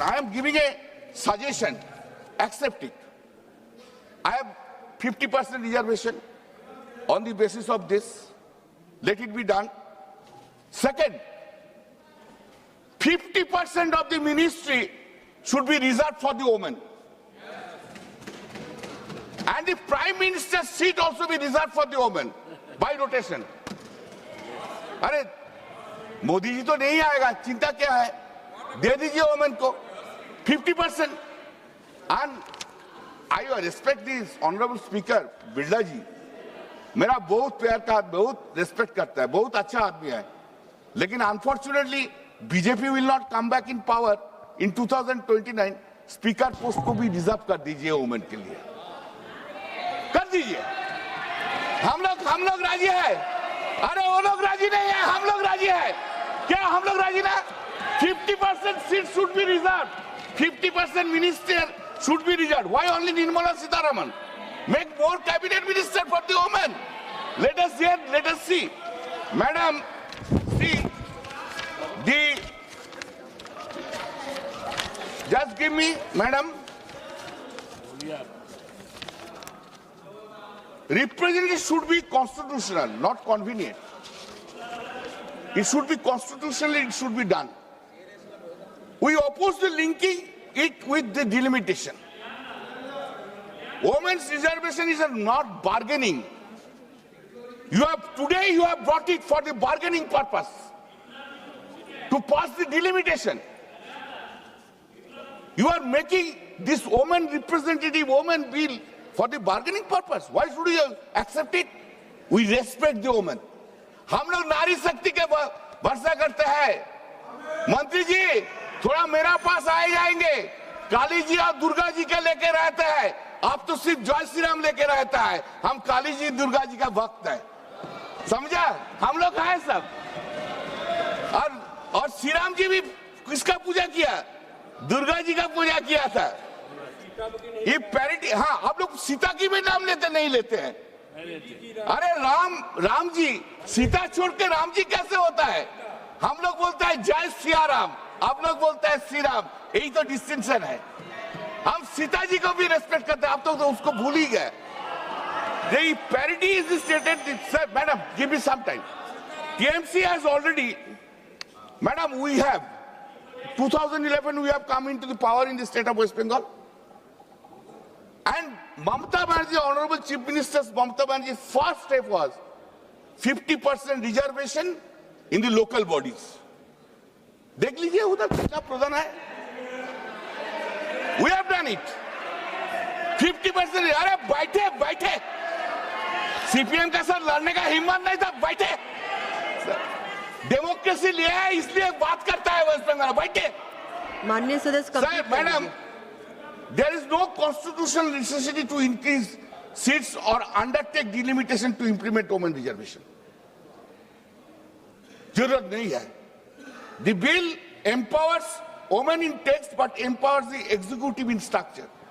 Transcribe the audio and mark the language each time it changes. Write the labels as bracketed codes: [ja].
[en] I am giving a suggestion. Accept it. I have 50% reservation on the basis of this. Let it be done. Second, 50% of the ministry should be reserved for the women. And the Prime Minister's seat also be reserved for the women by rotation. [hi] अरे मोदी जी तो नहीं आएगा, चिंता क्या है? दे दीजिए women को 50%. [en] And I respect this honorable speaker Birla ji. [hi] मेरा बहुत प्यार का, बहुत रेस्पेक्ट करता है, बहुत अच्छा आदमी है. लेकिन [en] Unfortunately BJP will not come back in power in 2029. [hi] Speaker post को भी रिजर्व कर दीजिए वुमेन के लिए, कर दीजिए. हम लोग राजी है. अरे वो लोग राजी नहीं है, हम लोग राजी है. क्या हम लोग राजी ना? [en] 50% seat should be reserve, 50% minister should be reserved. Why only Nirmala Sitharaman? Make more cabinet minister for the women. Let us hear, let us see. Madam, see, just give me, madam. Representation should be constitutional, not convenient. It should be constitutional, it should be done. We oppose the linking it with the delimitation. Women's reservation is not bargaining. Today you have brought it for the bargaining purpose, to pass the delimitation. You are making this woman representative woman bill for the bargaining purpose. Why should you accept it? We respect the woman. [hi] हम लोग नारी शक्ति के भरोसा करते हैं. मंत्री जी थोड़ा मेरा पास आए जाएंगे. काली जी और दुर्गा जी के लेके रहते हैं. आप तो सिर्फ जय श्री राम लेके रहता है. हम काली जी दुर्गा जी का भक्त है, समझा? हम लोग हैं सब. और श्री राम जी भी किसका पूजा किया? दुर्गा जी का पूजा किया था. ये पैरिटी. हाँ, आप लोग सीता की भी नाम लेते नहीं लेते हैं. अरे राम जी, सीता छोड़ के राम जी कैसे होता है? हम लोग बोलते हैं जय सिया राम, आप लोग बोलते हैं श्री राम. यही तो डिस्टिंक्शन है. हम सीता जी को भी रेस्पेक्ट करते हैं, आप तो उसको भूल ही गए. [en] The parity is stated. Sir, madam, give me some time. TMC has already, madam, we have 2011 we have come into the power in the state of West Bengal. And Mamata Banerjee, Honorable Chief Minister's Mamata Banerjee's first step was 50% reservation in the local bodies. [hi] देख लीजिए उधर कितना प्रधान है. [en] We have done it. 50%. [hi] अरे बैठे. CPM का sir लड़ने का हिम्मत नहीं था. बैठे. डेमोक्रेसी लिया है इसलिए बात करता है वेस्ट बंगाल. बैठे. माननीय सदस्य. [en] Sir, madam, there is no constitutional necessity to increase seats or undertake delimitation to implement women reservation. [hi] जरूरत नहीं है. [en] The bill empowers women in text but empowers the executive in structure.